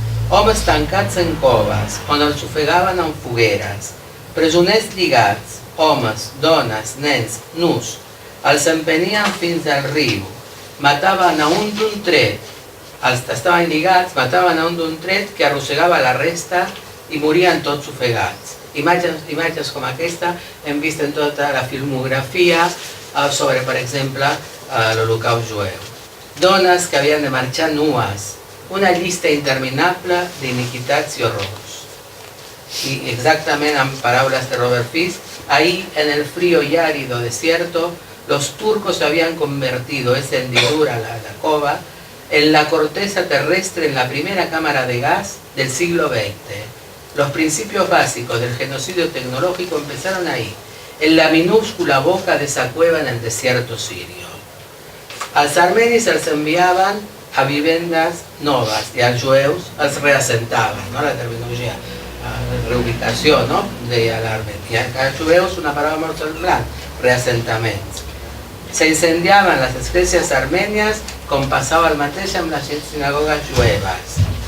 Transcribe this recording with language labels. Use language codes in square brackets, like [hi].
[ca] Homes tancats en coves, on els ofegaven amb fogueres, presoners lligats, homes, dones, nens, nus, els empenien fins al riu, mataven a un d'un tret, els estaven lligats, mataven a un d'un tret que arrossegava la resta i morien tots ofegats. Imatges com aquesta hem vist en tota la filmografia sobre, per exemple, l'Holocaust jueu. Dones que havien de marxar nues, una llista interminable d'iniquitats i horrors. [es] Y exactamente en palabras de Robert Fisk, ahí en el frío y árido desierto, los turcos habían convertido esa hendidura, la cova, en la corteza terrestre en la primera cámara de gas del siglo XX. Los principios básicos del genocidio tecnológico empezaron ahí, en la minúscula boca de esa cueva en el desierto sirio. [ca] Als armenis els enviaven a vivendes noves i als jueus els reassentaven, no? La terminologia, reubicació, no? Deia l'Armen. I als jueus una paraula molt semblant, reassentaments. S'incendiaven les esglésies armènies com passava el mateix amb les sinagogues jueves.